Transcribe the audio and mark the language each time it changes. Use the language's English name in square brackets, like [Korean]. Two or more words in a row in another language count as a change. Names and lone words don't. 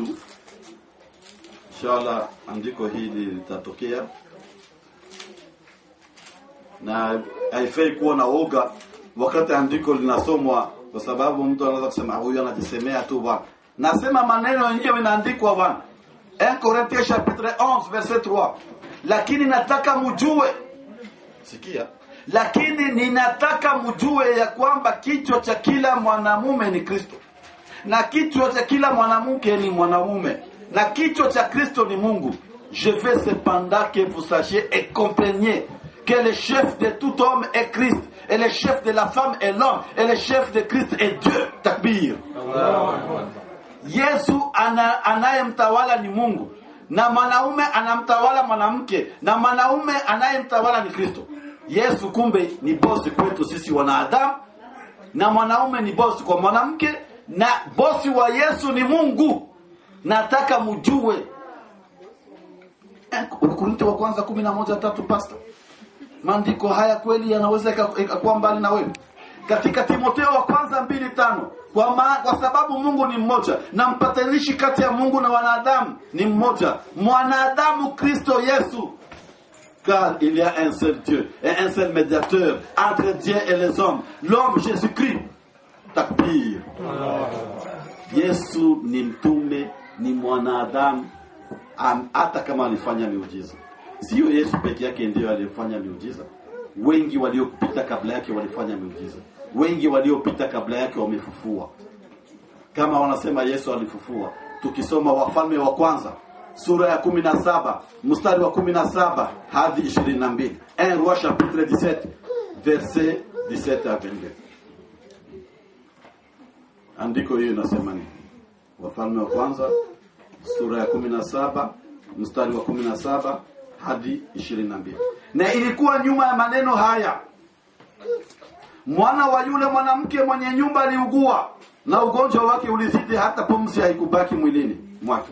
[Swahili] Inshallah andiko hili litatokea. Na haifai kuwa na woga wakati andiko linasomwa, kwa sababu mtu anaweza kusema huyu anajisemea tu bwana. Nasema maneno yenyewe inaandikwa bwana. [French] 1 Corinthiens chapitre 11 verset 3. [Swahili] Lakini nataka mjue, sikia, lakini ninataka mjue ya kwamba kichwa cha kila mwanamume ni Kristo, na kichwa cha kila mwanamke ni mwanamume, na kichwa cha Kristo ni Mungu. [French] Je veux cependant que vous sachiez et compreniez que le chef de tout homme est Christ, et le chef de la femme est l'homme, et le chef de Christ est Dieu. [Swahili] Takbir. Yesu anayemtawala ni Mungu, na mwanaume anamtawala mwanamke, na mwanaume anayemtawala ni Kristo. Yesu kumbe ni bosi kwetu sisi wanadamu, na mwanaume ni bosi kwa mwanamke, na bosi wa Yesu ni Mungu. Nataka mjue. Wakorintho wa kwanza 11:3 pasta. Maandiko haya kweli yanaweza kuwa mbali na wewe. Katika Timotheo wa kwanza 2:5, kwa sababu Mungu ni mmoja, na mpatanishi kati ya Mungu na wanadamu ni mmoja, mwanadamu Kristo Yesu. [French] Car il y a un seul Dieu et un seul médiateur entre Dieu et les hommes, l'homme Jésus-Christ. [Swahili] Takbir. Yesu ni mtume, ni mwanadamu, hata kama alifanya miujiza. Sio Yesu peke yake ndiye alifanya miujiza. Wengi waliopita kabla yake walifanya miujiza. Wengi waliopita kabla yake wamefufua. Kama wanasema Yesu alifufua, tukisoma Wafalme wa Kwanza sura ya 17 mstari wa 17 hadi 22. [French] 1 Roi chapitre 17 verset 17 à 22. [Swahili] Andiko hiyo inasema nini? Wafalme wa Kwanza sura ya 17 mstari wa 17 hadi 22. Na ilikuwa nyuma ya maneno haya, mwana wa yule mwanamke mwenye nyumba aliugua, na ugonjwa wake ulizidi hata pumzi haikubaki mwilini mwake.